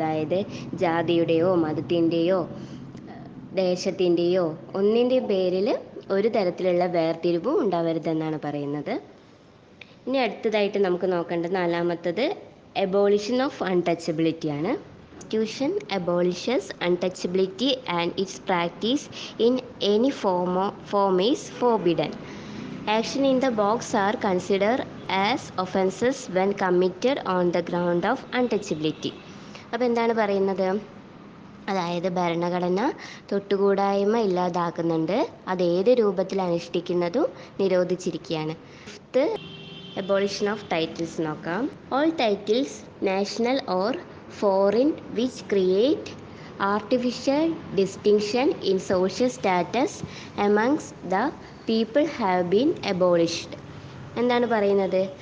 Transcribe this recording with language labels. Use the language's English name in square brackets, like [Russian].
[Malayalam] അതായത് ജാതിയുടെയോ മതത്തിൻ്റെയോ ദേശത്തിൻ്റെയോ ഒന്നിൻ്റെ പേരിൽ ഒരു തരത്തിലുള്ള വേർതിരിവും ഉണ്ടാവരുതെന്നാണ് പറയുന്നത്. ഇനി അടുത്തതായിട്ട് നമുക്ക് നോക്കേണ്ടത് നാലാമത്തത് എബോളിഷൻ ഓഫ് അൺടച്ചബിലിറ്റി ആണ്. [English] Constitution abolishes untouchability and its practice in any form is forbidden. Action in the box are considered as offences when committed on the ground of untouchability. [Malayalam] അപ്പോൾ എന്താണ് പറയുന്നത്? അതായത് ഭരണഘടന തൊട്ടുകൂടായ്മ ഇല്ലാതാക്കുന്നുണ്ട്, അത് ഏത് രൂപത്തിൽ അനുഷ്ഠിക്കുന്നതും നിരോധിച്ചിരിക്കുകയാണ്. [English] Fifth abolition of titles നോക്കാം. All titles national or foreign which create artificial distinction in social status amongst the people have been abolished. [Malayalam] എന്താണ് പറയുന്നത്?